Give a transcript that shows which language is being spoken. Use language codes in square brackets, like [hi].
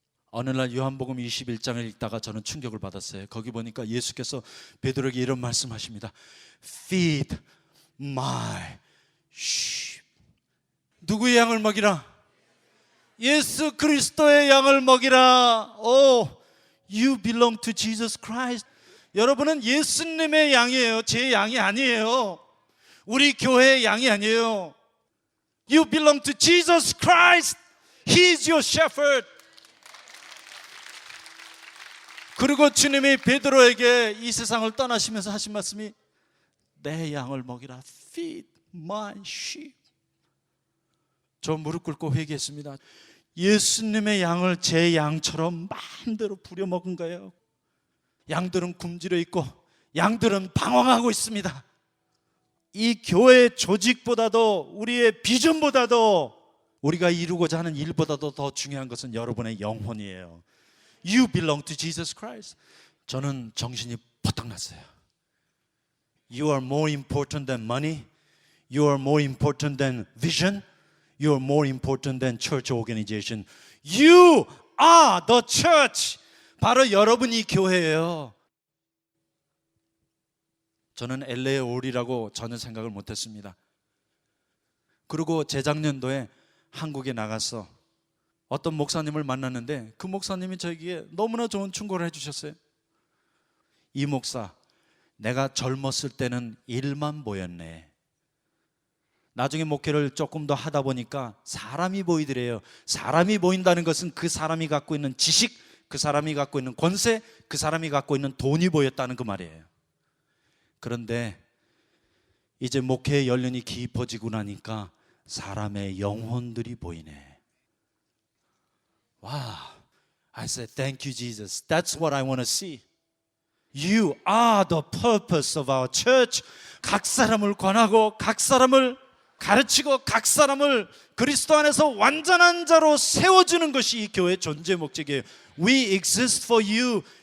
[ko] 어느 날 요한복음 21장을 읽다가 저는 충격을 받았어요. 거기 보니까 예수께서 베드로에게 이런 말씀하십니다. [en] Feed my sheep. [ko] 누구의 양을 먹이라? 예수 그리스도의 양을 먹이라. [en] Oh, you belong to Jesus Christ. [ko] 여러분은 예수님의 양이에요. 제 양이 아니에요. 우리 교회의 양이 아니에요. [en] You belong to Jesus Christ. He is your shepherd. [ko] 그리고 주님이 베드로에게 이 세상을 떠나시면서 하신 말씀이 내 양을 먹이라. [en] Feed my sheep. [ko] 저 무릎 꿇고 회개했습니다. 예수님의 양을 제 양처럼 마음대로 부려먹은 거예요. 양들은 굶주려 있고 양들은 방황하고 있습니다. 이 교회 조직보다도 우리의 비전보다도 우리가 이루고자 하는 일보다도 더 중요한 것은 여러분의 영혼이에요. [en] You belong to Jesus Christ. [ko] 저는 정신이 버떡 났어요. [en] You are more important than money. You are more important than vision. You are more important than church organization. You are the church. [ko] 바로 여러분이 교회예요. 저는 LA에 오리라고 전혀 생각을 못했습니다. 그리고 재작년도에 한국에 나가서 어떤 목사님을 만났는데 그 목사님이 저에게 너무나 좋은 충고를 해주셨어요. 이 목사, 내가 젊었을 때는 일만 보였네. 나중에 목회를 조금 더 하다 보니까 사람이 보이더래요. 사람이 보인다는 것은 그 사람이 갖고 있는 지식, 그 사람이 갖고 있는 권세, 그 사람이 갖고 있는 돈이 보였다는 그 말이에요. 그런데 이제 목회의 연륜이 깊어지고 나니까 사람의 영혼들이 보이네. [en] Wow. I said, thank you, Jesus. That's what I want to see. You are the purpose of our church. [ko] 각 사람을 권하고 각 사람을 가르치고 각 사람을 그리스도 안에서 완전한 자로 세워주는 것이 이 교회의 존재 목적이에요. [en] We exist for you.